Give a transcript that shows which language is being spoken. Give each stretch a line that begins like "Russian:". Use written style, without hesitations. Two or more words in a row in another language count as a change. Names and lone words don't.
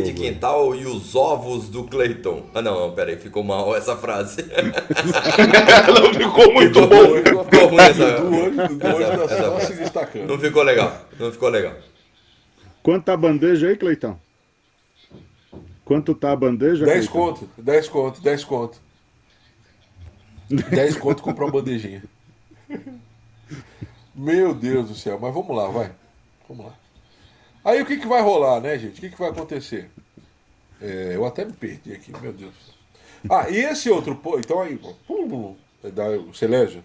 Portuguese: de quintal e os ovos do Clayton. Ah, não, peraí, ficou mal essa frase. Não ficou muito bom. Ficou ruim essa. do olho tá essa só se frase. destacando. Não ficou legal, não ficou legal. Quanto tá a bandeja aí, Cleitão? Quanto tá a bandeja, 10 Cleitão? conto, 10 conto, 10 conto. 10 conto comprar uma bandejinha. Meu Deus do céu, mas vamos lá, vai. Vamos lá. Aí o que vai rolar, né, gente? O que vai acontecer? Eu até me perdi aqui, meu Deus. Ah, e esse outro... Então aí, Celésio?